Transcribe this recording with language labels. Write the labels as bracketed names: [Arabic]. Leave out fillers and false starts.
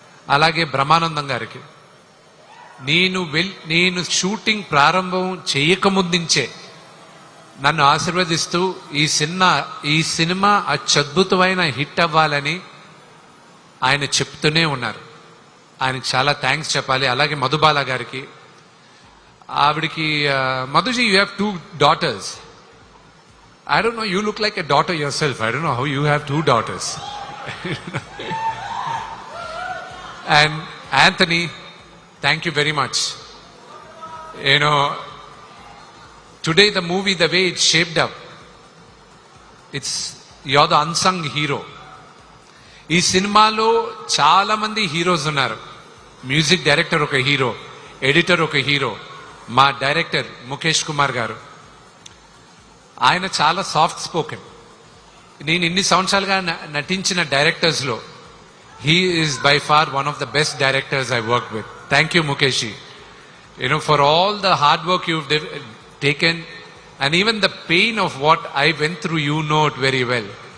[Telugu] అలాగే బ్రహ్మానందం గారికి నేను షూటింగ్ ప్రారంభం చేయకముందుంచే నన్ను ఆశీర్వదిస్తూ ఈ సినిమా అత్యద్భుతమైన హిట్ అవ్వాలని ఆయన చెప్తూనే ఉన్నారు. ఆయనకి చాలా థ్యాంక్స్ చెప్పాలి. అలాగే మధుబాల గారికి, ఆవిడికి మధుజీ [English] You have 2 daughters. I don't know, you look like a daughter yourself. I don't know how you have 2 daughters. And Anthony, thank you very much. You know, today the movie, the way it's shaped up, you're the unsung hero. [Telugu] ఈ సినిమాలో చాలా మంది heroes ఉన్నారు. Music director ఒక hero, editor ఒక hero, మా director Mukesh Kumar గారు. ఆయన చాలా సాఫ్ట్ స్పోకెన్. నేను ఇన్ని సంవత్సరాలుగా నటించిన డైరెక్టర్స్లో [English] he is by far one of the best directors I worked with. Thank you, Mukeshi. You know, for all the hard work you've taken and even the pain of what I went through, you know it very well.